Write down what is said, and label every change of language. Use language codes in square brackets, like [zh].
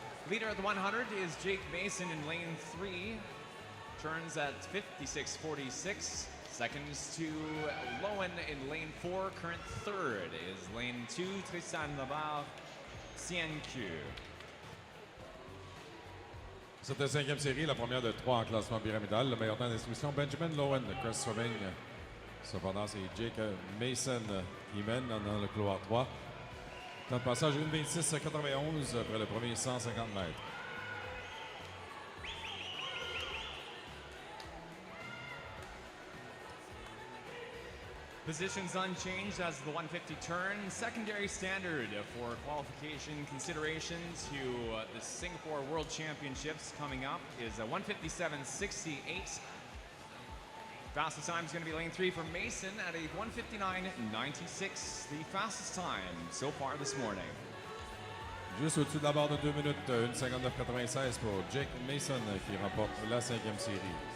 [en] Leader at the 100 is Jake Mason in lane 3. Turns at 56.46. Seconds to Lowen in lane 4. Current third is lane 2, Tristan Labarre, CNQ. [fr] Cette 5e série, la première de 3 en classement pyramidal. Le meilleur temps d'instruction, Benjamin Lowen de Crest Swimming. Cependant, c'est Jake Mason qui mène dans le couloir 3. Temps de passage 1:26.91 après le premier 150 mètres. [en] Positions unchanged as the 150 turn. Secondary standard for qualification considerations to the Singapore World Championships coming up is a 1:57.68. Fastest time is going to be lane 3 for Mason at a 1:59.96, the fastest time so far this morning. [fr] Juste au-dessus de la barre de 2 minutes, 1:59.96 pour Jake Mason qui remporte la 5e série.